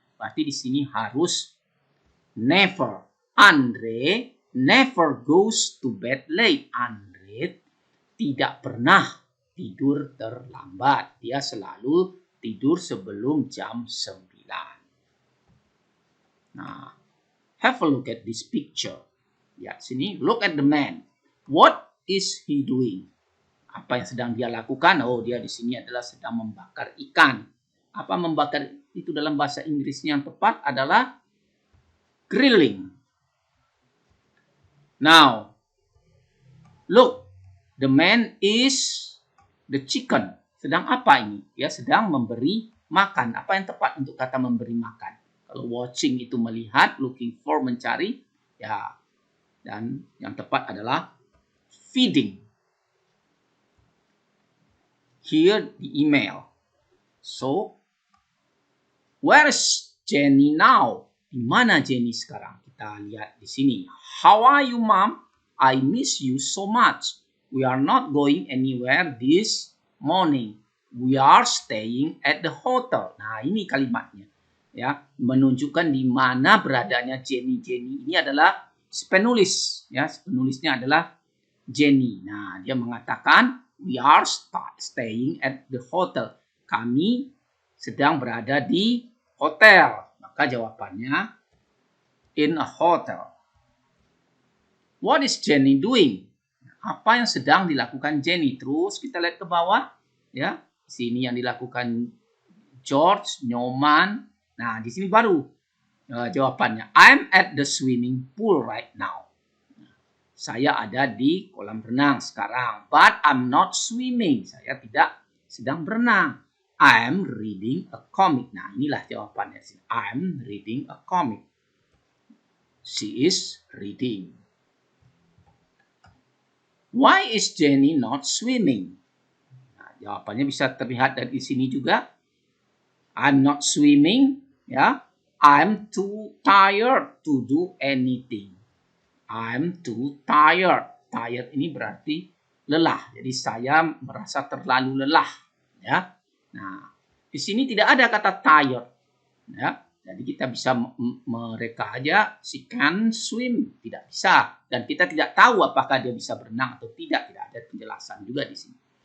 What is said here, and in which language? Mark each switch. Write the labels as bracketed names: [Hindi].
[Indonesian] Berarti di sini harus never. [English] Andre never goes to bed late. [Indonesian] Andre tidak pernah tidur terlambat. Dia selalu tidur sebelum jam 9. [English] Nah, have a look at this picture. [Indonesian] Lihat sini, [English] look at the man. What is he doing? [Indonesian] Apa yang sedang dia lakukan? Oh, dia di sini adalah sedang membakar ikan. Apa membakar itu dalam bahasa Inggrisnya yang tepat adalah grilling. [English] Now, look, the man is the chicken. [Indonesian] Sedang apa ini? Dia sedang memberi makan. Apa yang tepat untuk kata memberi makan? Kalau watching itu melihat, looking for mencari, ya. Dan yang tepat adalah feeding. [English] Here the email. So, where is Jenny now? [Indonesian] Di mana Jenny sekarang? Kita lihat di sini. [English] How are you, Mom? I miss you so much. We are not going anywhere this morning. We are staying at the hotel. [Indonesian] Nah, ini kalimatnya. Ya, menunjukkan di mana beradanya Jenny. Jenny ini adalah penulis. Ya, penulisnya adalah Jenny. Nah, dia mengatakan [English] we are staying at the hotel. [Indonesian] Kami sedang berada di hotel. Maka jawabannya [English] in a hotel. What is Jenny doing? [Indonesian] Apa yang sedang dilakukan Jenny? Terus kita lihat ke bawah. Ya, sini yang dilakukan George, Nyoman. Nah, di sini baru jawabannya. [English] I'm at the swimming pool right now. [Indonesian] Saya ada di kolam renang sekarang. [English] But I'm not swimming. [Indonesian] Saya tidak sedang berenang. [English] I'm reading a comic. [Indonesian] Nah, inilah jawabannya. [English] I'm reading a comic. She is reading. Why is Jenny not swimming? [Indonesian] Nah, jawabannya bisa terlihat dari sini juga. [English] I'm not swimming. Ya, I'm too tired to do anything. I'm too tired. [Indonesian] Tired ini berarti lelah. Jadi saya merasa terlalu lelah. Ya. Nah, di sini tidak ada kata tired. Ya. Jadi kita bisa mereka aja [English] she can swim, [Indonesian] tidak bisa, dan kita tidak tahu apakah dia bisa berenang atau tidak ada penjelasan juga di sini.